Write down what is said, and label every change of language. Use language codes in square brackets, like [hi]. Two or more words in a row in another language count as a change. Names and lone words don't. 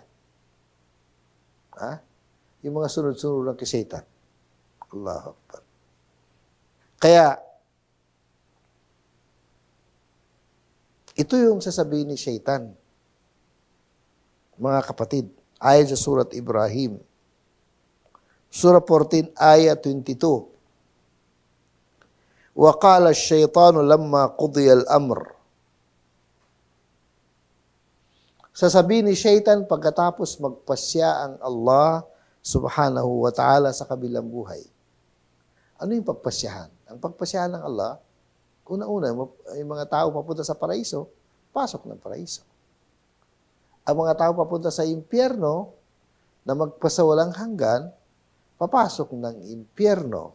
[tl] Ha? Yung mga sunod-sunod lang kay Shaitan. [ar] الله أكبر. [tl] Kaya, ito yung sasabihin ni Shaitan. Mga kapatid, ayon sa Surat Ibrahim, Surah 14, ayat 22. [ar] وَقَالَ الشَّيْطَانُ لَمَّا قُضِيَ الْأَمْرِ. [tl] Sasabihin ni Shaitan pagkatapos magpasya ang Allah [ar] سبحانه وتعالى [tl] sa kabilang buhay. Ano yung pagpasyahan? Ang pagpasyahan ng Allah, una-una, yung mga tao papunta sa paraiso, pasok ng paraiso. Ang mga tao papunta sa impyerno, na magpasawalang hanggan, papasok ng impyerno.